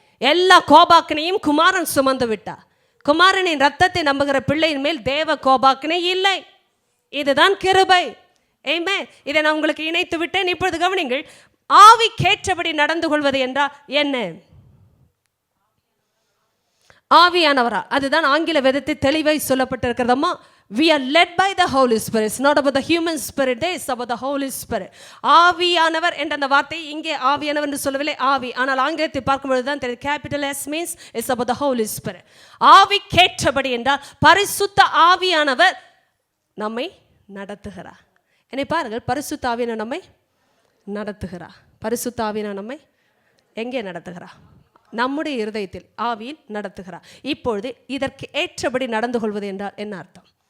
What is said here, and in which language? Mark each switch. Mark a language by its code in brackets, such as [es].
[ta] எல்லா கோபாக்கினையும் குமாரன் சுமந்து விட்டார். குமாரனின் ரத்தத்தை நம்புகிற பிள்ளையின் மேல் தேவ கோபாக்கினை இல்லை. இதுதான் கிருபை. ஆமென். இதை நான் உங்களுக்கு இணைத்து விட்டேன். இப்பொழுது கவனிங்கள், ஆவிக்கேற்றபடி நடந்து கொள்வது என்றால் என்ன? ஆவியானவரா, அதுதான் ஆங்கில வேதத்தில் தெளிவாய் சொல்லப்பட்டிருக்கிறதம்மா. [en] We are led by the Holy Spirit. It's not about the human spirit, it's about the Holy Spirit. [ta] ஆவியானவர் என்ற அந்த வார்த்தை இங்கே ஆவியானவர் என்று சொல்லவில்லை, ஆவி. ஆனால் ஆங்கிலத்தில் பார்க்கும்போது தான் தெரியும், [en] Capital S means it's about the Holy Spirit. [ta] ஆவிக்கேற்றபடி என்றால் பரிசுத்த ஆவியானவர் நம்மை நடத்துகிறார். என்னை பாருங்கள், பரிசுத்த ஆவியானவர் நம்மை நடத்துகிறார். பரிசுத்த ஆவியானவர் நம்மை எங்கே நடத்துகிறார்? நம்முடைய இருதயத்தில் ஆவியில் நடத்துகிறார். இப்பொழுது இதற்கு ஏற்றபடி நடந்து கொள்வது என்றால் என்ன அர்த்தம்?